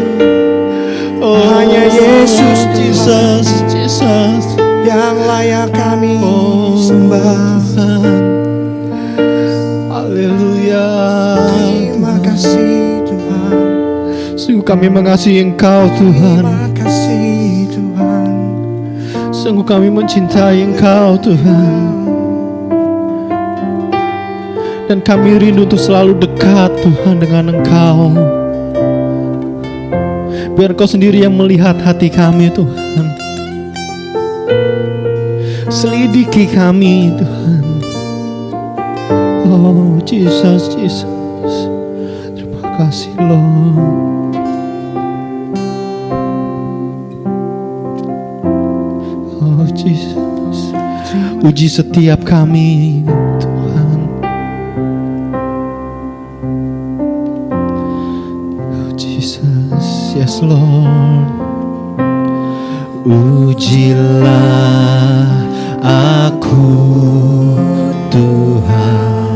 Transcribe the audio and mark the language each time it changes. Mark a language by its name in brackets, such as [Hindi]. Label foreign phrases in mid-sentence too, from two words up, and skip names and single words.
[Indonesian] Oh, hanya Yesus, Jesus, Jesus yang layak kami sembah. Haleluya. Terima kasih Tuhan. Sungguh kami mengasihi Engkau Tuhan. Terima kasih Tuhan. Sungguh kami mencintai Engkau Tuhan. Dan kami rindu untuk selalu dekat Tuhan dengan Engkau. Biar Engkau sendiri yang melihat hati kami Tuhan. Selidiki kami Tuhan. Oh Jesus, Jesus. Terima kasih Lord. Oh Jesus. Uji setiap kami Tuhan. [English] Oh Jesus, yes Lord. [Indonesian] Ujilah aku Tuhan.